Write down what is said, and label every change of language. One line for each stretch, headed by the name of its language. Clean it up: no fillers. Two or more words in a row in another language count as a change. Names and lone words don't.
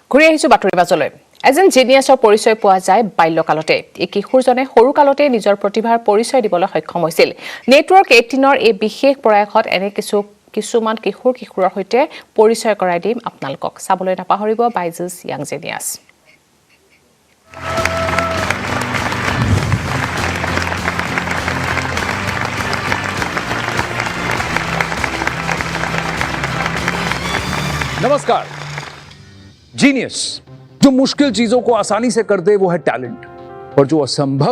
Assamese: ঘূৰি আহিছো বাতৰি বাজলৈ এজন জিনিয়াছৰ পৰিচয় পোৱা যায় বাল্যকালতে এই কিশোৰজনে সৰু কালতে নিজৰ প্ৰতিভাৰ পৰিচয় দিবলৈ সক্ষম হৈছিল নেটৱৰ্ক 18ৰ এই বিশেষ প্ৰয়াসত এনে কিছুমান কিশোৰৰ সৈতে পৰিচয় কৰাই দিম আপোনালোকক চাবলৈ নাপাহৰিব বাইজুছ ইয়াং জিনিয়াছ
Hindi: नमस्कार जीनियस जो मुश्किल चीजों को आसानी से कर दे वो है टैलेंट और जो असंभव